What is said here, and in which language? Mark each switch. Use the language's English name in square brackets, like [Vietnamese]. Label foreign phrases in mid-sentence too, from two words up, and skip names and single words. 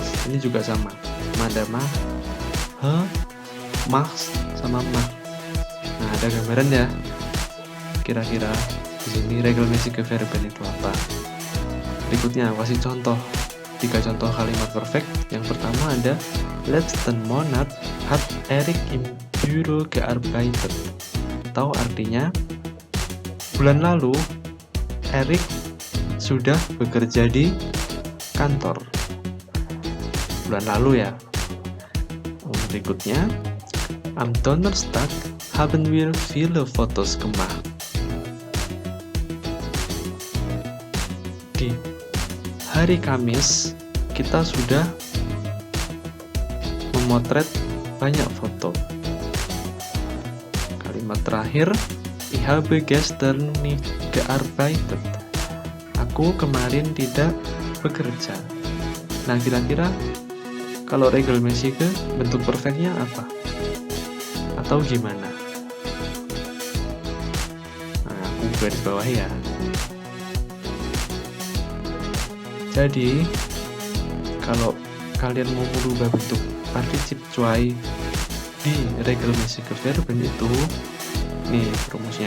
[Indonesian] Ini juga sama, madama, machs, sama mach. Nah, ada gambaran ya. Kira-kira di sini regelmäßige Verben itu apa? Berikutnya, kasih contoh. 3 contoh kalimat perfect. Yang pertama ada [German] letzten Monat hat Erik im Büro gearbeitet. [Indonesian] Atau artinya, bulan lalu Erik sudah bekerja di kantor. Bulan lalu ya. Berikutnya, [German] am Donnerstag haben wir viele Fotos gemacht. [Indonesian] Di hari Kamis kita sudah memotret banyak foto. Kalimat terakhir, [German] ich habe gestern nicht gearbeitet. [Indonesian] Aku kemarin tidak bekerja. Nah, kira-kira kalau regelmäßige bentuk perfectnya apa? Atau gimana? Nah, aku garis bawah ya. Jadi, kalau kalian mau merubah bentuk [German] particip zwei [Indonesian] di [German] regelmäßige Verben [Indonesian] itu, nih rumusnya.